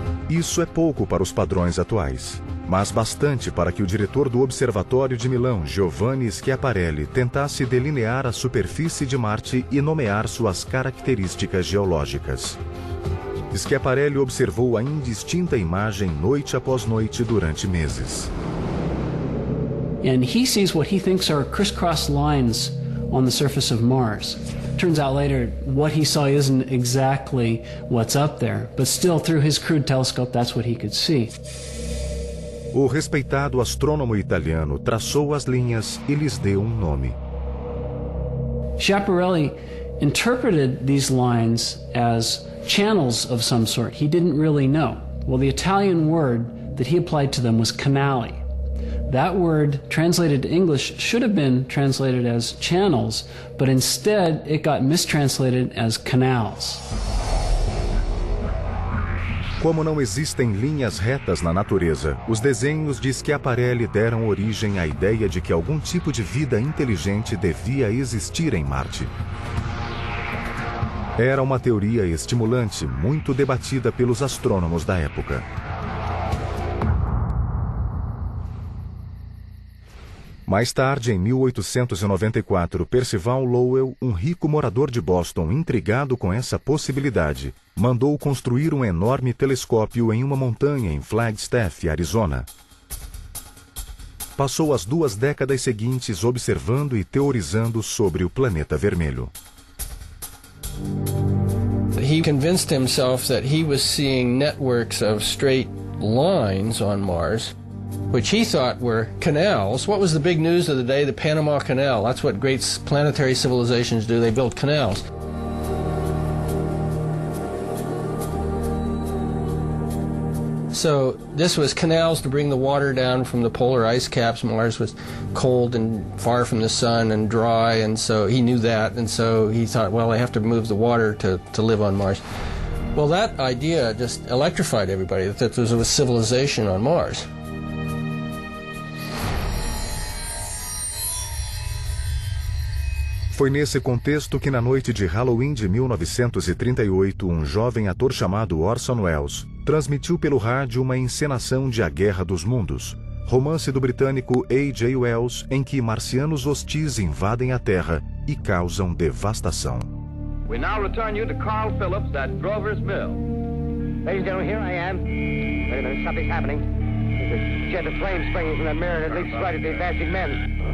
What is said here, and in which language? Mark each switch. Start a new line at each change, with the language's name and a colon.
Portuguese: Isso é pouco para os padrões atuais, mas bastante para que o diretor do Observatório de Milão, Giovanni Schiaparelli, tentasse delinear a superfície de Marte e nomear suas características geológicas. Schiaparelli observou a indistinta imagem noite após noite durante meses.
English: And he sees what he thinks are crisscross lines on the surface of Mars. Turns out later what he saw isn't exactly what's up there, but still through his crude telescope that's what he could see.
Portuguese: O respeitado astrônomo italiano traçou as linhas e lhes deu um nome.
English: Schiaparelli interpreted these lines as channels of some sort. He didn't really know. Well, the Italian word that he applied to them was canali. That word, translated to English, should have been translated as channels, but instead it got mistranslated as canals.
Portuguese: Como não existem linhas retas na natureza, os desenhos de Schiaparelli deram origem à ideia de que algum tipo de vida inteligente devia existir em Marte. Era uma teoria estimulante, muito debatida pelos astrônomos da época. Mais tarde, em 1894, Percival Lowell, um rico morador de Boston, intrigado com essa possibilidade, mandou construir um enorme telescópio em uma montanha em Flagstaff, Arizona. Passou as duas décadas seguintes observando e teorizando sobre o planeta vermelho.
English: He convinced himself that he was seeing networks of straight lines on Mars, which he thought were canals. What was the big news of the day? The Panama Canal. That's what great planetary civilizations do. They build canals. So this was canals to bring the water down from the polar ice caps. Mars was cold and far from the sun and dry, and so he knew that. And so he thought, well, I have to move the water to live on Mars. Well, that idea just electrified everybody, that there was a civilization on Mars.
Portuguese: Foi nesse contexto que, na noite de Halloween de 1938, um jovem ator chamado Orson Welles transmitiu pelo rádio uma encenação de A Guerra dos Mundos, romance do britânico A.J. Wells, em que marcianos hostis invadem a Terra e causam devastação.
English: We now return you to Carl Phillips at Grover's Mill. Ladies and gentlemen, here I am. Wait a minute, something's happening. There's a jet of flame springing from the mirror that leaps right at the advancing men.